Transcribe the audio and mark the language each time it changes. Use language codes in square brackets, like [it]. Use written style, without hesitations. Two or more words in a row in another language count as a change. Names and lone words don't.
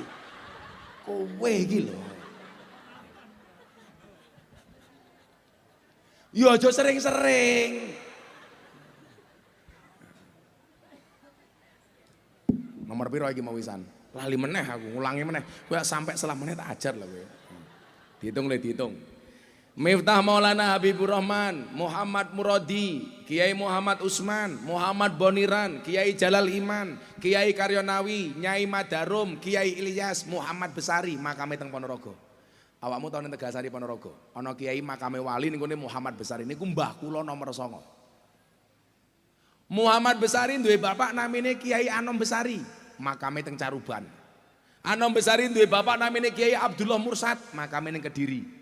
[jv] Kowe iki lho. Ya aja sering-sering. Nomor piro iki mau wisan? Lali meneh aku, ngulangi meneh. Kowe sampai setelah meneh tak ajar lho kowe. Dihitung le dihitung. Miftah Maulana Habibur Rahman, Muhammad Muradi, Kiai Muhammad Usman, Muhammad Boniran, Kiai Jalal Iman, Kiai Karyonawi, Nyai Madarum, Kiai Ilyas, Muhammad Besari, makame teng Ponorogo. Awakmu tau ning Tegasari Ponorogo. Ana kiai makame wali ning kene Muhammad Besari niku mbah kula nomor 9. Muhammad Besari duwe bapak namine Kiai Anom Besari, makame teng Caruban. Anom Besari duwe bapak namine Kiai Abdullah Mursad, makame ning Kediri.